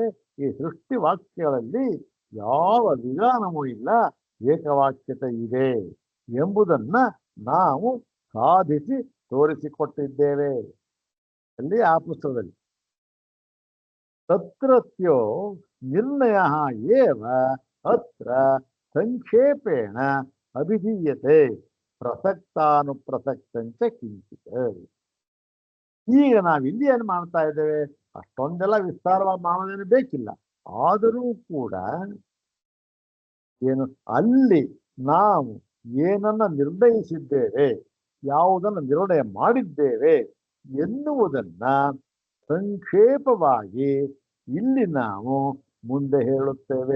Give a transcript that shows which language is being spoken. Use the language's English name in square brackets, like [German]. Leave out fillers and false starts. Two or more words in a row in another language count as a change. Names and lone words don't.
[Kannada] ಈ ಸೃಷ್ಟಿ ವಾಕ್ಯಗಳಲ್ಲಿ ಯಾವ ವಿಧಾನವೂ ಇಲ್ಲ, ಏಕವಾಕ್ಯತೆ ಇದೆ ಎಂಬುದನ್ನ ನಾವು ಸಾಧಿಸಿ ತೋರಿಸಿಕೊಟ್ಟಿದ್ದೇವೆ. ಅಲ್ಲಿ ಆ ಪುಸ್ತಕದಲ್ಲಿ [Sanskrit] ತತ್ರತ್ಯೋ ನಿರ್ಣಯ ಏವ ಅತ್ರ ಸಂಕ್ಷೇಪೇಣ ಅಭಿಧೀಯತೆ ಪ್ರಸಕ್ತಾನುಪ್ರಸಕ್ತಂಚ ಕಿಂಚಿತ್. [Kannada] ಈಗ ನಾವಿಲ್ಲಿ ಏನು ಮಾಡ್ತಾ ಇದ್ದೇವೆ? ಅಷ್ಟೊಂದೆಲ್ಲ ವಿಸ್ತಾರವಾಗಿ ಮಾಡೋದೇನು ಬೇಕಿಲ್ಲ. ಆದರೂ ಕೂಡ ಏನು ಅಲ್ಲಿ ನಾವು ಏನನ್ನ ನಿರ್ಣಯಿಸಿದ್ದೇವೆ, ಯಾವುದನ್ನು ನಿರ್ಣಯ ಮಾಡಿದ್ದೇವೆ ಎನ್ನುವುದನ್ನ ಸಂಕ್ಷೇಪವಾಗಿ ಇಲ್ಲಿ ನಾವು ಮುಂದೆ ಹೇಳುತ್ತೇವೆ.